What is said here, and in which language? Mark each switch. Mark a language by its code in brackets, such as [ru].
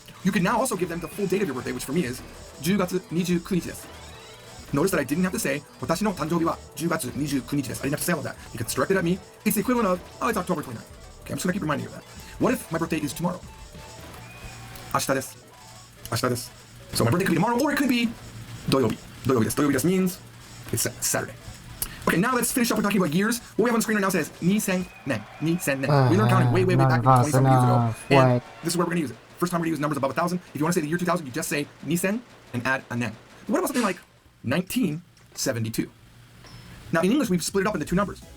[en] You could now also give them the full date of your birthday, which for me is [ja] 10月29日です. [en] Notice that I didn't have to say, [ja] 私の誕生日は10月29日です. [en] I didn't have to say all of that. You could direct it at me. It's the equivalent of, oh, it's October 29th. Okay, I'm just gonna keep reminding you of that. What if my birthday is tomorrow? [ja] 明日です.明日です. [en] So my birthday could be tomorrow, or it could be 土曜日. [ja] 土曜日です. 土曜日です [en] means it's Saturday. Okay, now let's finish up with talking about years. What we have on the screen right now says 2000年.2000年. We learned counting way back 20-something years ago. And this is where we're going to use it. First time we're going to use numbers above 1,000. If you want to say the year 2000, you just say 2000 and add a nen. What about something like 1972? Now in English, we've split it up into two numbers.